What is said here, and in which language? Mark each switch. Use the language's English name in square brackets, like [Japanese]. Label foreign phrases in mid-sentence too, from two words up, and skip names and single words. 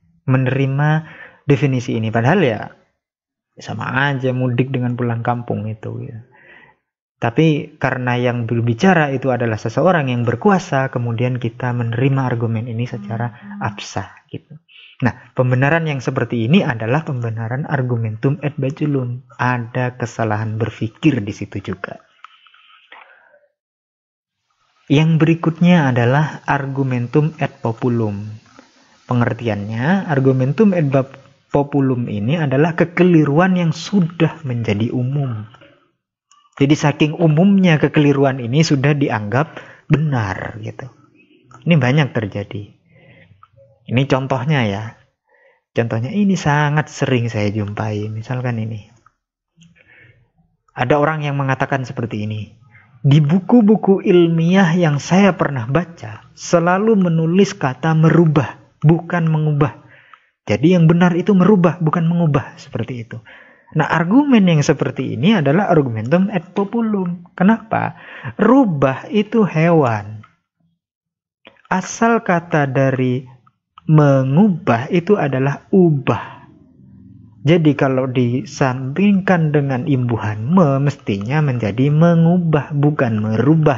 [Indonesian] Menerima definisi ini, padahal ya sama aja mudik dengan pulang kampung itu ya. Tapi karena yang berbicara itu adalah seseorang yang berkuasa, kemudian kita menerima argumen ini secara absah gitu. Nah, pembenaran yang seperti ini adalah pembenaran [Latin] argumentum et baculum. [Indonesian] Ada kesalahan berpikir di situ juga. Yang berikutnya adalah [Latin] argumentum et populum. [Indonesian] Pengertiannya, [Latin] argumentum et populum [Indonesian] ini adalah kekeliruan yang sudah menjadi umum. Jadi saking umumnya kekeliruan ini sudah dianggap benar gitu. Ini banyak terjadi. Ini contohnya ya. Contohnya ini sangat sering saya jumpai. Misalkan ini. Ada orang yang mengatakan seperti ini. Di buku-buku ilmiah yang saya pernah baca, selalu menulis kata merubah, bukan mengubah. Jadi yang benar itu merubah, bukan mengubah. Seperti itu. Nah, argumen yang seperti ini adalah [Latin] argumentum et populum. [Indonesian] Kenapa? Rubah itu hewan. Asal kata dari mengubah itu adalah ubah. Jadi kalau disambingkan dengan imbuhan mestinya menjadi mengubah, bukan merubah.